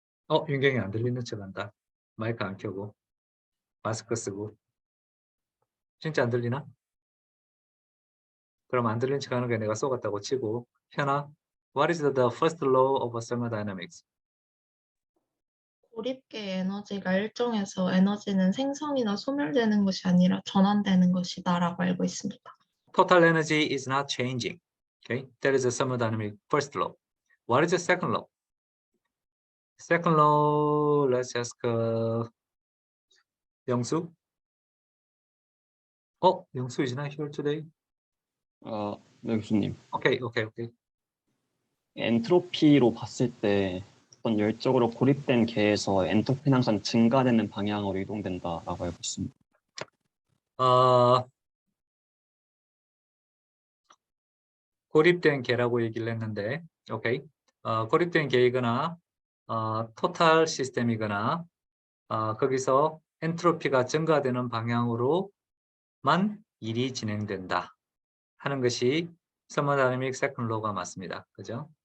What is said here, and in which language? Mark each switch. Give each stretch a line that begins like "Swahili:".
Korean: 윤경이 안 들리는 척한다. 마이크 안 켜고 마스크 쓰고. 진짜 안 들리나? 그럼 안 들리는 척하는 게 내가 쏘갔다고 치고. 현아,
English: what is the first law of thermodynamics?
Korean: 고립계의 에너지가 일정해서 에너지는 생성이나 소멸되는 것이 아니라 전환되는 것이다라고 알고 있습니다.
English: Total energy is not changing. Okay, that is the thermodynamic first law. What is the second law? Second law, let's ask 영수. 영수 is not here today.
Korean: 네, 교수님.
English: Okay.
Korean: 엔트로피로 봤을 때 어떤 열적으로 고립된 계에서 엔트로피는 항상 증가되는 방향으로 이동된다라고 알고 있습니다. 고립된 계라고 얘기를 했는데, 오케이. 고립된 계이거나 토탈 시스템이거나 거기서 엔트로피가 증가되는 방향으로만 일이 진행된다 하는 것이
English: thermodynamic second law
Korean: 가 맞습니다. 그죠?